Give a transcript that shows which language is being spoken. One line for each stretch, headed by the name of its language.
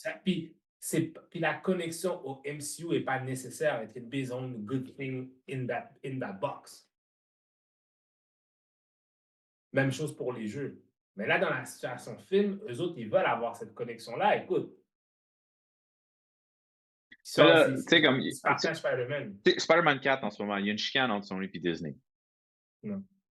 French: Puis la connexion au MCU n'est pas nécessaire.
English: It can be its own good thing in that box.
French: Même chose pour les jeux. Mais là, dans la situation film, eux autres, ils veulent avoir cette connexion-là. Écoute. Mais là, tu sais, comme. Ils partagent Spider-Man. Spider-Man 4 en ce moment, il y a une chicane entre Sony et Disney. Non.